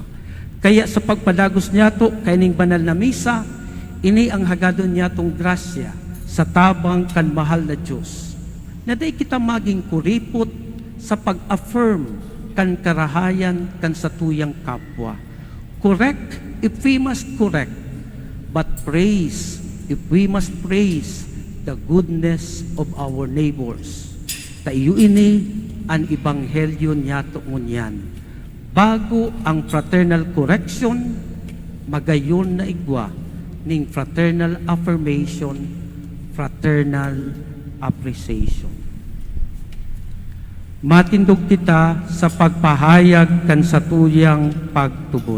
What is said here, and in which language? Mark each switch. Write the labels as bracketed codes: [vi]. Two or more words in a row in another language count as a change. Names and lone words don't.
[bik] Kaya sa pagpadagos niya to, kaining banal na misa, ini ang hagadon niya tong grasya sa tabang kan mahal na Diyos. Na day kita maging kuripot sa pag-affirm kan karahayan kan sa tuyang kapwa. [en] Correct if we must correct, but praise if we must praise the goodness of our neighbors. [bik] Tayo ini ang ebanghelyo niya to ngunyan. Bago ang [en] fraternal correction, [bik] magayon na igwa ning [en] fraternal affirmation, fraternal appreciation. [bik] Matindog kita sa pagpahayag kan sa tuyang pagtubod.